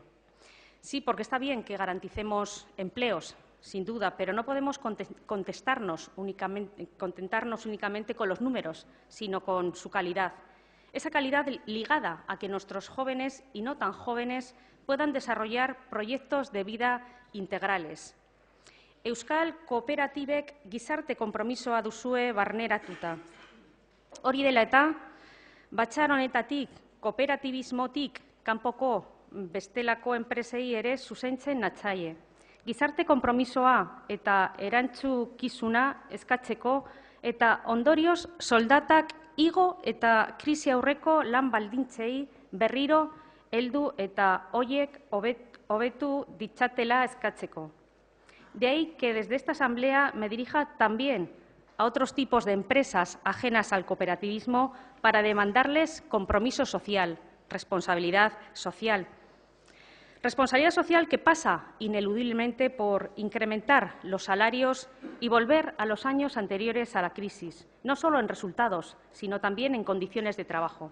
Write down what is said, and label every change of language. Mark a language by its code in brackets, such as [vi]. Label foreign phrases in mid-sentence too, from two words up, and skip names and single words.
[es] Sí, porque está bien que garanticemos empleos, sin duda, pero no podemos contentarnos únicamente con los números, sino con su calidad. Esa calidad ligada a que nuestros jóvenes y no tan jóvenes puedan desarrollar proyectos de vida integrales. [eu] Euskal Kooperatibek gizarte konpromisoa duzue barneratuta. Hori dela eta, batzar honetatik, kooperatibismotik kanpoko bestelako enpresei ere zuzentzen natzaie. Gizarte konpromisoa eta erantzukizuna eskatzeko eta ondorioz soldatak igo eta krisi aurreko lan baldintzei berriro heldu eta hoiek hobetu ditzatela eskatzeko. [es] De ahí que desde esta Asamblea me dirija también a otros tipos de empresas ajenas al cooperativismo para demandarles compromiso social, responsabilidad social. Responsabilidad social que pasa ineludiblemente por incrementar los salarios y volver a los años anteriores a la crisis, no solo en resultados, sino también en condiciones de trabajo.